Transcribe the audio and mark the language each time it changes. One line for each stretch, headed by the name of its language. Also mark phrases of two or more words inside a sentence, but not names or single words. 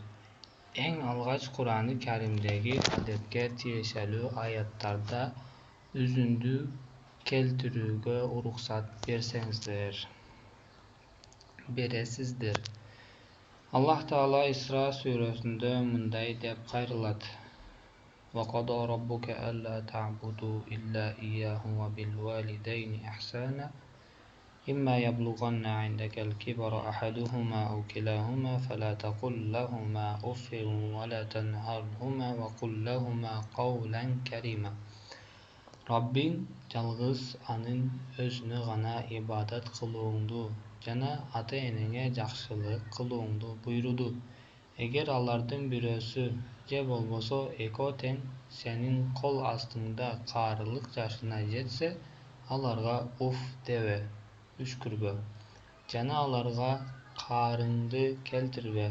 Kyrgyz: Эң алгач Курани Каримдеги адепке тиешелүү аяттарда үзүндү келтирүүгө уруксат бересиздер. Аллах Таала Исра сүрөсүндө мындай деп кайрылат:
Arabic: وَقَضَى رَبُّكَ أَلَّا تَعْبُدُوا إِلَّا إِيَّاهُ وَبِالْوَالِدَيْنِ إِحْسَانًا إِمَّا يَبْلُغَنَّ عِندَكَ الْكِبَرَ أَحَدُهُمَا أَوْ كِلَاهُمَا فَلَا تَقُل لَّهُمَا أُفٍّ وَلَا تَنْهَرْهُمَا وَقُل لَّهُمَا قَوْلًا كَرِيمًا.
Kyrgyz: Раббиң жалгыз анын өзүнө гана ибадат кылууңду жана ата-энеңе жакшылык кылууңду буйруду. Эгер алардын бирөөсү же болбосо экөө тең сенин кол астыңда каарылык жашына жетсе, аларга уф дебе, үшкүрбө жана аларга каарыңды келтирбе.